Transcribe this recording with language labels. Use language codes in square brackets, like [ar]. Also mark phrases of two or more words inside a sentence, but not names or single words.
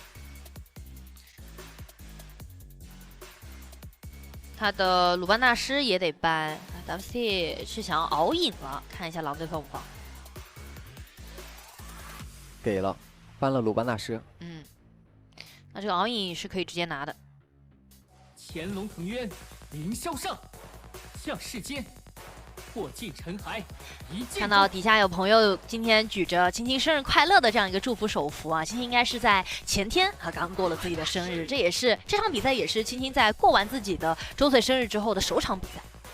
[zh] 他的魯班大師也得搬 ，WC 是想要熬影了，看一下狼队放不放。給了，搬了魯班大師。嗯，那這個熬影是可以直接拿的。潛龍騰淵，凌霄上，向世間，破盡塵埃，一劍。看到底下有朋友今天舉着青青生日快樂的這樣一個祝福手幅啊，青青應該是在前天剛過了自己的生日，這場比賽也是青青在过完自己的周岁生日之後的首場比賽。